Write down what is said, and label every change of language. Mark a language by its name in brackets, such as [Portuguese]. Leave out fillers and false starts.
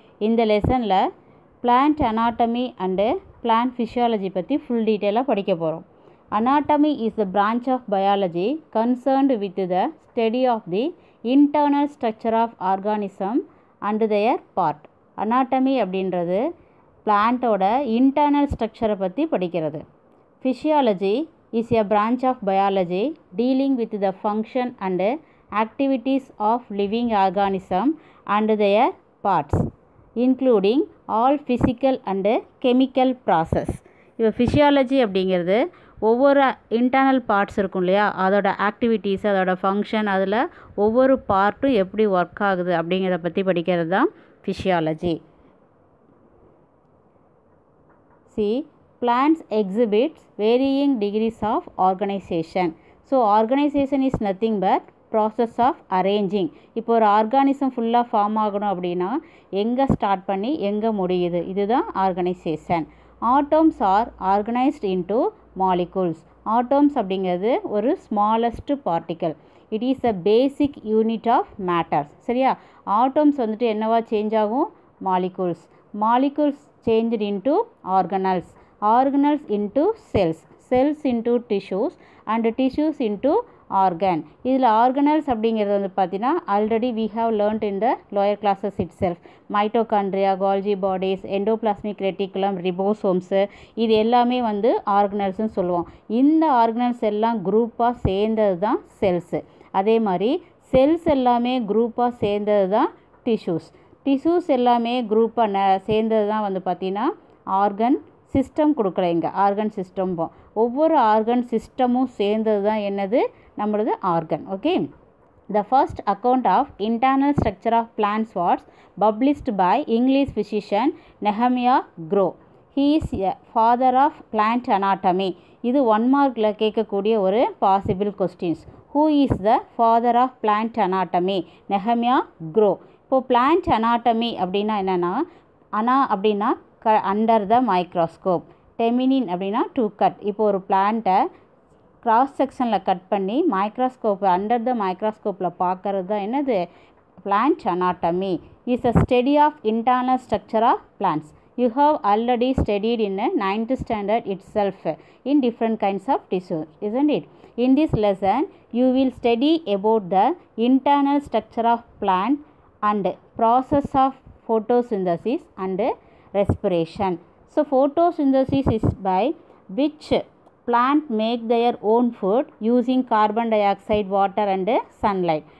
[English] In the lesson la plant anatomy and plant physiology பத்தி full detail [Tamil] படிக்க போறோம். [English] Anatomy is the branch of biology concerned with the study of the internal structure of organism and their part. [Tamil] Anatomy அப்படின்றது பிளான்ட்டோட internal ஸ்ட்ரக்சரை பற்றி படிக்கிறது. [English] Physiology is a branch of biology dealing with the function and activities of living organism and their parts, including all physical and chemical process. [Tamil] இப்போ physiology அப்படிங்கிறது ஒவ்வொரு internal parts இருக்கும் இல்லையா, அதோட ஆக்டிவிட்டீஸ், அதோட ஃபங்க்ஷன், அதில் ஒவ்வொரு பார்ட்டும் எப்படி ஒர்க் ஆகுது அப்படிங்கிறத பற்றி படிக்கிறது தான் physiology. [English] See, plants exhibits varying degrees of organization. So organization is nothing but process of arranging. [Tamil] இப்போ ஒரு ஆர்கானிசம் ஃபுல்லாக ஃபார்ம் ஆகணும் அப்படின்னா எங்கே ஸ்டார்ட் பண்ணி எங்கே முடியுது, இதுதான் organisation. [English] Atoms are organised into molecules. Atoms [Tamil] அப்படிங்கிறது ஒரு [English] Smallest particle. It is a basic unit of matters. [Tamil] சரியா? ஆட்டோம்ஸ் வந்துட்டு என்னவா சேஞ்ச் ஆகும்? [English] Molecules. Molecules changed into organelles. Organelles into cells, cells into tissues and tissues into organ. [Tamil] இதில் organelles அப்படிங்கிறது வந்து பார்த்தீங்கன்னா already [English] we have learnt in the lower classes itself. [Tamil] Mitochondria, Golgi bodies, endoplasmic reticulum, ribosomes, இது எல்லாமே வந்து organellesனு சொல்லுவோம். இந்த organelles எல்லாம் குரூப்பாக சேர்ந்தது தான் cells. அதே மாதிரி cells எல்லாமே குரூப்பாக சேர்ந்தது தான் tissues. tissues எல்லாமே குரூப்பாக சேர்ந்தது தான் வந்து பார்த்தீங்கன்னா ஆர்கன் சிஸ்டம் கொடுக்குறேன். இங்கே ஆர்கன் சிஸ்டம். ஒவ்வொரு ஆர்கன் சிஸ்டமும் சேர்ந்தது தான் என்னது? நம்மளது organ. Okay. [English] The first account of internal structure of plants was published by English physician Nehemiah Grow. He is a father of plant anatomy. [Tamil] இது 1 மார்க்கில் கேட்கக்கூடிய ஒரு possible questions. [English] Who is the father of plant anatomy? Nehemiah Grow. [Tamil] இப்போ plant anatomy அப்படின்னா என்னென்னா, அப்படின்னா [English] under the microscope, [Tamil] டெமினின் அப்படின்னா to cut. இப்போ ஒரு பிளான்ட்டை கிராஸ் செக்ஷனில் கட் பண்ணி மைக்ரோஸ்கோப் அண்டர் த மைக்ரோஸ்கோப்பில் பார்க்கறது தான் என்னது? [English] Plant anatomy. Is a study of internal structure of plants. You have already studied in 9th standard itself in different kinds of tissue, isn't it? In this lesson you will study about the internal structure of plant and process of photosynthesis and respiration. So photosynthesis is by which plant make their own food using carbon dioxide, water and sunlight.